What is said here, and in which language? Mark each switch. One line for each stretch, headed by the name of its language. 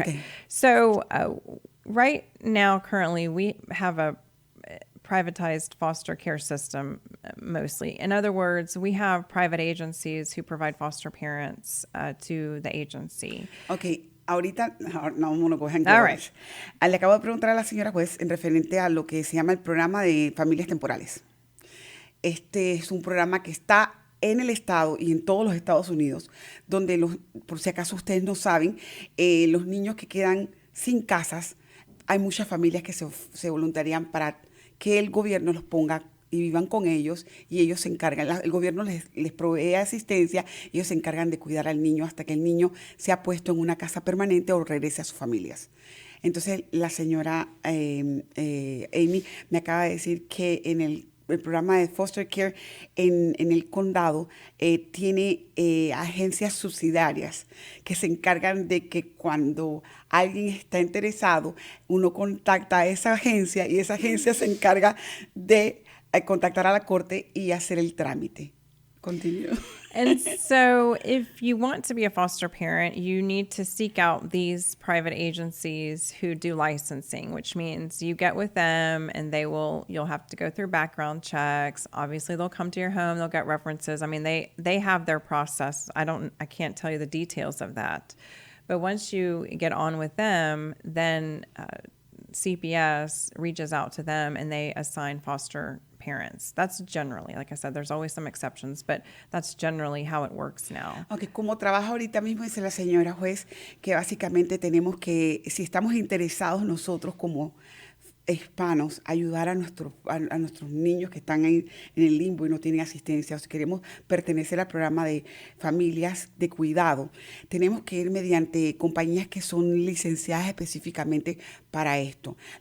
English: Okay. So right now, currently, we have a privatized foster care system mostly. In other words, we have private agencies who provide foster parents to the agency. Okay.
Spanish: Ahorita, no,
English: I'm gonna go ahead and All go right. this.
Spanish: Le acabo de preguntar a la señora juez en referente a lo que se llama el programa de familias temporales. Este es un programa que está en el estado y en todos los Estados Unidos, donde por si acaso ustedes no saben, los niños que quedan sin casas, hay muchas familias que se voluntarian para que el gobierno los ponga y vivan con ellos, y ellos se encargan, el gobierno les provee asistencia, ellos se encargan de cuidar al niño hasta que el niño sea puesto en una casa permanente o regrese a sus familias. Entonces, la señora Amy me acaba de decir que en el programa de foster care en el condado tiene agencias subsidiarias que se encargan de que cuando alguien está interesado, uno contacta a esa agencia y esa agencia se encarga de contactar a la corte y hacer el trámite.
English: Continue. And so if you want to be a foster parent, you need to seek out these private agencies who do licensing, which means you get with them and you'll have to go through background checks. Obviously, they'll come to your home, they'll get references. I mean, they have their process. I can't tell you the details of that. But once you get on with them, then CPS reaches out to them and they assign foster parents. That's generally, like I said, there's always some exceptions, but that's generally how it works now.
Spanish: Okay, como trabaja ahorita mismo, dice la señora juez, que básicamente tenemos que, si estamos interesados nosotros como hispanos, ayudar a nuestros niños que están en el limbo y no tienen asistencia, o si queremos pertenecer al programa de familias de cuidado, tenemos que ir mediante compañías que son licenciadas específicamente para esto.